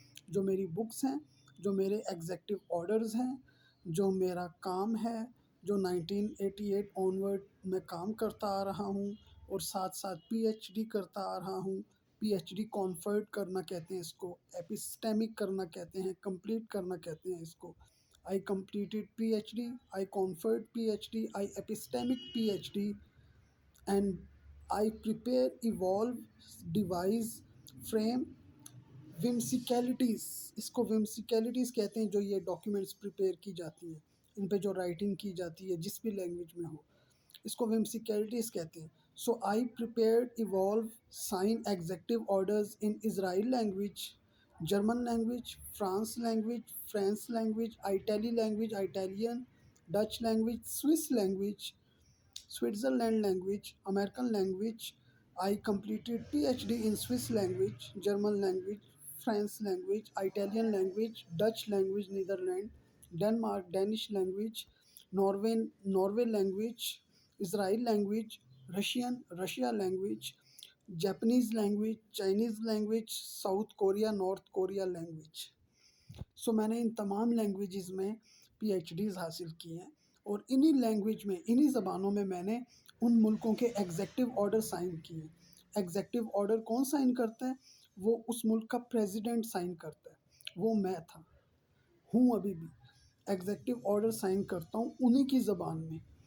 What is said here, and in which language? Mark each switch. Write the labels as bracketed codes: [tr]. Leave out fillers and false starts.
[ur] جو میری بکس ہیں، جو میرے ایگزیکٹو آرڈرز ہیں، جو میرا کام ہے، جو 1988 آنورڈ میں کام کرتا آ رہا ہوں اور ساتھ ساتھ پی ایچ ڈی کرتا آ رہا ہوں. پی ایچ ڈی کانفرٹ کرنا کہتے ہیں اس کو، ایپسٹیمک کرنا کہتے ہیں، کمپلیٹ کرنا کہتے ہیں اس کو. [en] I completed PhD, I conferred PhD, I epistemic PhD, and I prepare, evolve, devise, frame whimsicalities. اس کو whimsicalities کہتے ہیں جو یہ ڈاکیومنٹس پریپیئر کی جاتی ہیں، ان پہ جو رائٹنگ کی جاتی ہے جس بھی لینگویج میں ہو، اس کو whimsicalities کہتے ہیں. So I prepared, evolve, sign executive orders in Israel language, German language, France language, French language, Italian, Dutch language, Swiss language, Switzerland language, American language. I completed PhD in Swiss language, German language, French language, Italian language, Dutch language, Netherlands, Denmark, Danish language, Norway language, Israel language, Russia language, Japanese language, Chinese language, south Korea, north Korea language. [ur] سو میں نے ان تمام languages میں P H Ds حاصل کی ہیں اور انہی language میں، انہی زبانوں میں میں نے ان ملکوں کے ایگزیکٹو آرڈر سائن کیے ہیں. ایگزیکٹو آرڈر کون سائن کرتا ہے؟ وہ اس ملک کا پریزیڈنٹ سائن کرتا ہے. وہ میں تھا، ہوں ابھی بھی. ایگزیکٹو آرڈر سائن کرتا ہوں انہی کی زبان میں.